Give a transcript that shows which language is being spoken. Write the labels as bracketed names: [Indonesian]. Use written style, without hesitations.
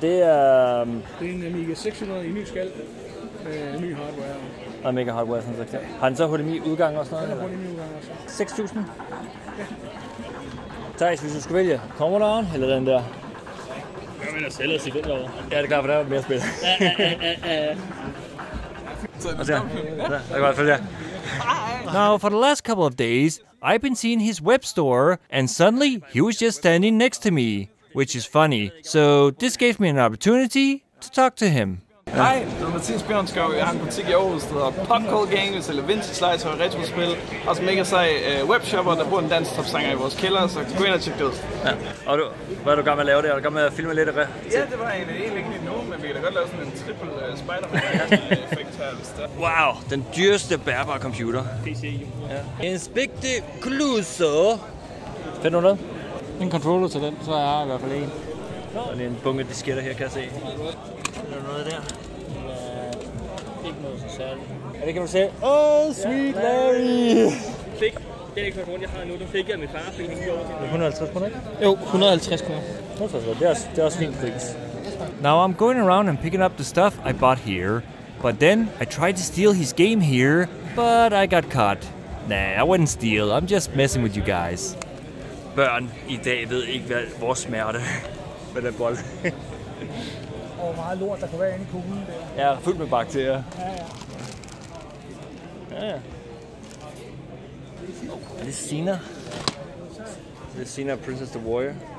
[Danish] Det er en Amiga 600 i ny skal. Ny hardware. Og Amiga hardware, sådan sagt. Har den så HDMI-udgang og sådan noget? Ja, HDMI-udgang også. 6.000? Ja. Thijs, hvis du skulle vælge Commodore eller den der? Jeg mener selv at sige den derovre. Ja, det er klart, for der er mere spil. [English] Now, for the last couple of days, I've been seeing his web store, and suddenly he was just standing next to me, which is funny. So this gave me an opportunity to talk to him. [Danish] Hej, jeg er Mathias Bjørnskov. Jeg har en butik i Aarhus, der hedder Popcorn Gang. Vi sælger vintage legetøj og retrospil. Og mega sej webshopper, der bruger en dansk topsanger i vores kælder, så gå ind og tjek det ud. Ja. Og hvad er du gang med at lave det? Er du gang med at filme lidt af det? Ja, det var egentlig ikke nu, men vi kan da godt lave sådan en triple Spider-Man-effekt her, hvis der. Wow, den dyreste bærbare computer. PC. Ja. Inspector Clouseau. Find du noget? En controller til den, så har jeg i hvert fald en. Og det er en bunke disketter her, kan jeg se. Er der noget der? Ikke noget så særligt. Ja, det kan du se. [English] Oh, sweet Larry! [Danish] Den eksplosion, jeg har nu, den fik jeg af min far, fordi han gjorde det. 150 kroner, ikke? Jo, 150 kroner. Det er også fint pris. [English] Now I'm going around and picking up the stuff I bought here, but then I tried to steal his game here, but I got caught. Nah, I wouldn't steal. I'm just messing with you guys. [Danish] Børn i dag ved ikke, hvor smerte med den bold. Og meget lort, der kan være inde i kuglen der. Ja, fyldt med bakterier. Ja. Er det Sina? Det er Sina Princess the Warrior.